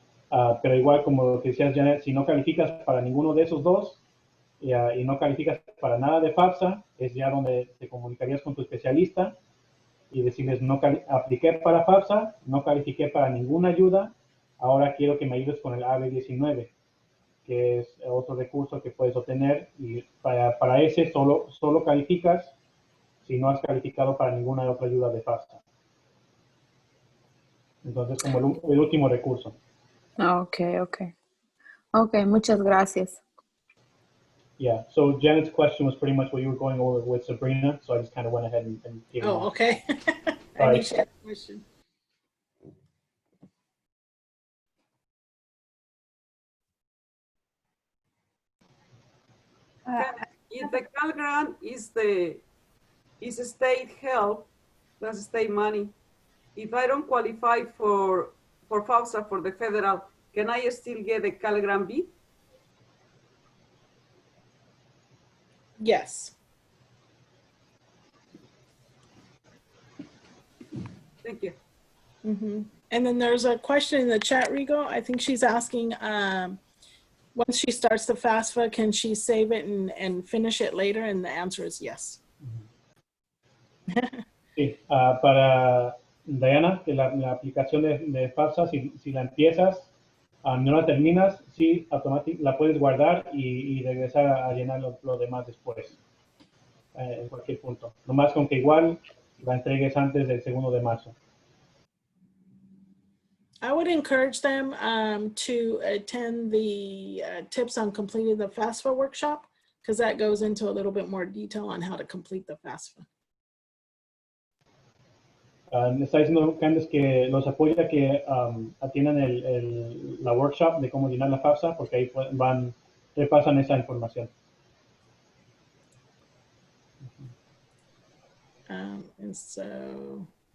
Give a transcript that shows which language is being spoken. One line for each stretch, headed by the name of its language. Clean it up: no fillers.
Spanish: Pero igual, como decías, Janet, si no calificas para ninguno de esos dos y no calificas para nada de Fafsa, es ya donde te comunicarías con tu especialista y decirles, no apliqué para Fafsa, no califiqué para ninguna ayuda, ahora quiero que me ayudes con el AB19, que es otro recurso que puedes obtener, y para ese solo calificas si no has calificado para ninguna otra ayuda de Fafsa. Entonces, como el último recurso.
English: Okay, okay. Okay,
Spanish: muchas gracias.
English: Yeah, so Janet's question was pretty much what you were going over with Sabrina, so I just kind of went ahead and gave them Oh, all. okay. I Sorry. knew she had a question. If the Cal Grant is state help, that's state money. If I don't qualify for Fafsa for the federal, can I still get a Cal Grant B? Yes. Thank you. Mm-hmm. And then there's a question in the chat, Rigo. I think she's asking, once she starts the FAFSA, can she save it and finish it later? And the answer is yes.
Spanish: Sí, para Diana, de la aplicación de FAFSA, si la empiezas, no la terminas, sí, automáticamente la puedes guardar y regresar a llenar lo demás después, en cualquier punto. Nomás con que igual la entregues antes del 2 de marzo.
English: I would encourage them to attend the tips on completing the FAFSA workshop, because that goes into a little bit more detail on how to complete the FAFSA.
Spanish: Me está diciendo Candace que los apoya que atiendan la workshop de cómo llenar la FAFSA, porque ahí repasan esa información.
English: And so...